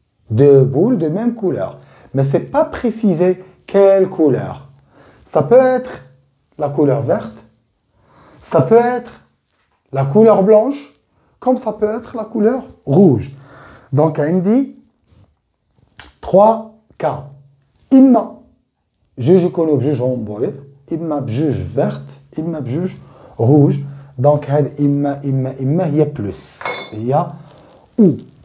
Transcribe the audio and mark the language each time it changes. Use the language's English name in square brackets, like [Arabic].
[French] 2 boules de même couleur. Mais ce n'est pas précisé quelle couleur. Ça peut être la couleur verte, ça peut être la couleur blanche, comme ça peut être la couleur rouge. Donc, on dit 3 cas. [Arabic] إما جوج يكونوا بجوج بيض، إما بجوج verte، إما بجوج rouge. Donc, إما هي plus. هي ou.